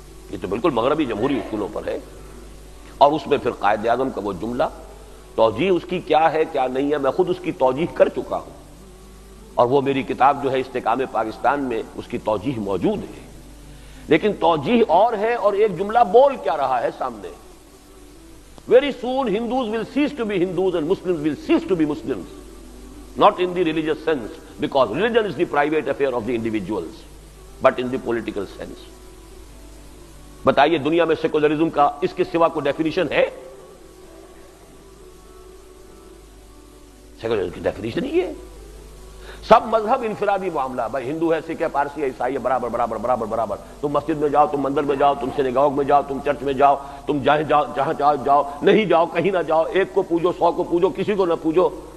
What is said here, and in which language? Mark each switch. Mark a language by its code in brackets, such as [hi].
[ur] یہ تو بالکل مغربی جمہوری اصولوں پر ہے. اور اس میں پھر قائد اعظم کا وہ جملہ، توجیہ اس کی کیا ہے کیا نہیں ہے، میں خود اس کی توجیہ کر چکا ہوں، اور وہ میری کتاب جو ہے استحکام پاکستان میں اس کی توجیہ موجود ہے. لیکن توجیہ اور ہے اور ایک جملہ بول کیا رہا ہے سامنے. [en] Very soon Hindus will cease to be Hindus and Muslims will cease to be Muslims. Not in the religious sense, because religion is the private affair of the individuals, but in the political sense. [ur] بتائیے دنیا میں secularism کا اس کے سوا کوئی definition ہے؟ Secularism کی definition ہی ہے. سب مذہب انفرادی معاملہ، بھائی ہندو ہے، سکھ ہے، پارسی ہے، عیسائی ہے، برابر برابر برابر برابر. تم مسجد میں جاؤ، تم مندر میں جاؤ، تم سینیگاگ میں جاؤ، تم چرچ میں جاؤ، تم جہاں جاؤ، نہیں جاؤ، کہیں نہ جاؤ، ایک کو پوجو، 100 کو پوجو، کسی کو نہ پوجو.